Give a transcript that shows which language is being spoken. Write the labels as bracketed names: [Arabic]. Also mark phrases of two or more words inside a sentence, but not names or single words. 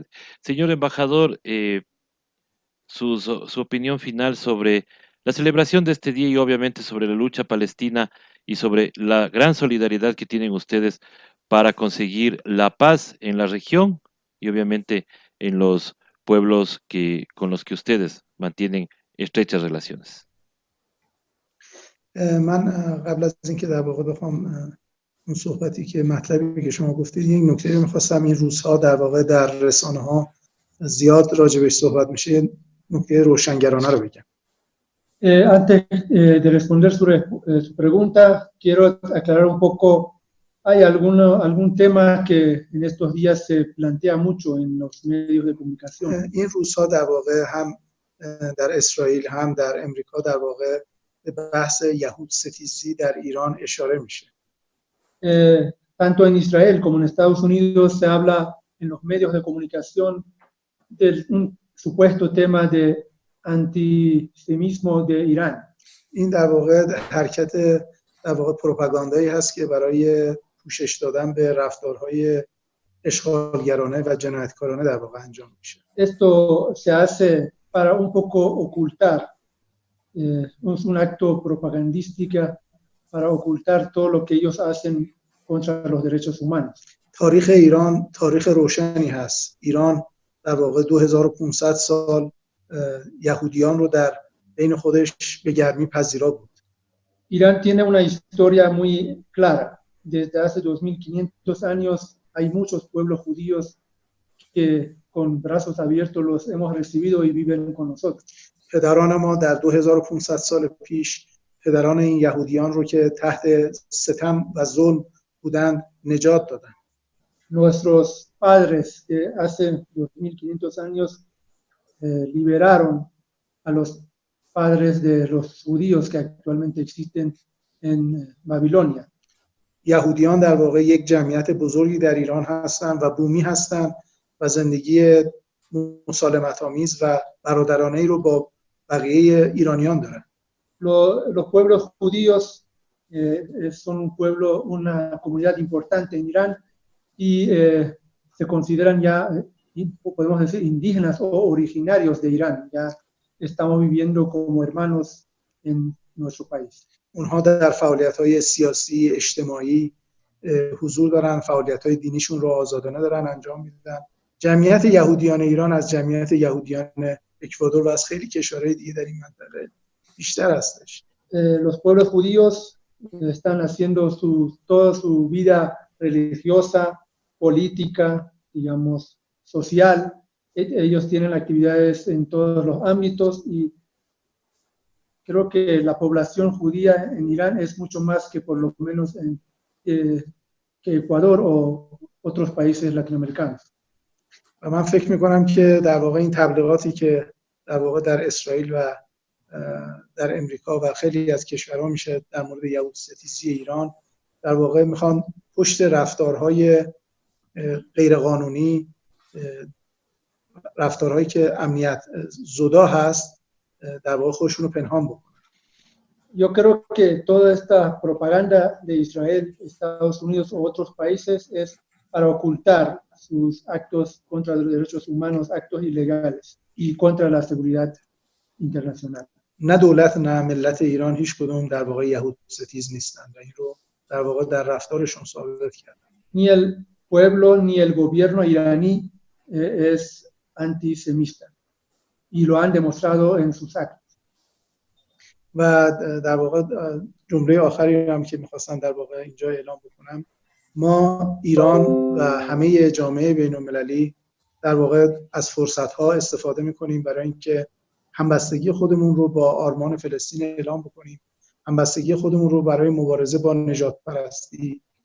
[Spanish] Señor embajador, su opinión final sobre la celebración de este día y obviamente sobre la lucha palestina y sobre la gran solidaridad que tienen ustedes para conseguir la paz en la región y obviamente en los pueblos con los que ustedes mantienen estrechas relaciones. [Persian] من قبل از اینکه در واقع بخوام اون صحبتی که مطلبی که شما گفتید، یک نکته رو می‌خواستم. این روزها در واقع در رسانه‌ها زیاد راجبش صحبت میشه، نکته روشنگرانه رو بگم. [Spanish] Antes de responder su pregunta, quiero aclarar un poco. Hay algún tema que en estos días se plantea mucho en los medios de comunicación. [Persian] این روزها در واقع هم در اسرائیل هم در امریکا در واقع به بحث یهود ستیزی در ایران اشاره میشه. [Spanish] Tanto en Israel como en Estados Unidos se habla en los medios de comunicación de un supuesto tema de antisemitismo de Irán. [Persian] این در واقع حرکت در واقع پروپاگاندایی هست که برای پوشش دادن به رفتارهای اشغالگرانه و جنایتکارانه در واقع انجام میشه. [Spanish] Esto se hace para un poco ocultar, es un acto propagandístico para ocultar todo lo que ellos hacen contra los derechos humanos. [Persian] تاریخ ایران تاریخ روشنی هست. ایران در واقع 2500 سال یهودیان رو در بین خودش به گرمی پذیرا بود. [Spanish] Irán tiene una historia muy clara. Desde hace 2500 años hay muchos pueblos judíos que con brazos abiertos los hemos recibido y viven con nosotros. [Persian] پدران ما در 2500 سال پیش پدران این یهودیان رو که تحت ستم و ظلم بودند نجات دادند. [Spanish] Nuestros padres que hace 2500 años liberaron a los padres de los judíos que actualmente existen en Babilonia. [Persian] یهودیان در واقع یک جمعیت بزرگی در ایران هستند و بومی هستند و زندگی مسالمت‌آمیز و برادرانه‌ای رو با بقیه ایرانیان دارند. [Spanish] Los pueblos judíos son un pueblo, una comunidad importante en Irán y se consideran ya, podemos decir, indígenas o originarios de Irán. Ya estamos viviendo como hermanos en nuestro país. [Persian] اونها در فعالیت‌های سیاسی، اجتماعی حضور دارن، فعالیت‌های دینیشون رو آزادانه دارن انجام میدن. جمعیت یهودیان ایران از جمعیت یهودیان اکوادور و از خیلی کشورهای دیگه در این منطقه بیشتر هستش. [Spanish] Los pueblos judíos están haciendo toda su vida religiosa, política, digamos, social. Ellos tienen actividades en todos los ámbitos y creo que la población judía en Irán es mucho más que por lo menos que Ecuador o otros países latinoamericanos. [Persian] و من فکر میکنم که در واقع این تبلیغاتی که در واقع در اسرائیل و در امریکا و خیلی از کشورها میشه در مورد یهود ستیزی ایران در واقع میخوان پشت رفتارهای غیرقانونی، رفتارهایی که امنیت زدا هست در واقع خودشون رو پنهان بکنن. [Spanish] Yo creo que toda esta propaganda de Israel, Estados Unidos o otros países es para ocultar sus actos contra los derechos humanos, actos ilegales y contra la seguridad internacional. [Persian] نه دولت نه ملت ایران هیچ کدوم در واقع یهود ستیز نیستند و این رو در واقع در رفتارشون ثابت کردن. [Spanish] Ni el pueblo ni el gobierno iraní es antisemita y lo han demostrado en sus actos. [Persian] و در واقع جمله آخری هم که می‌خواستم در واقع اینجا اعلام بکنم، ما ایران و همه جامعه بین‌المللی در واقع از فرصت‌ها استفاده می‌کنیم برای اینکه همبستگی خودمون رو با آرمان فلسطین اعلام بکنیم، همبستگی خودمون رو برای مبارزه با نژاد پرستی،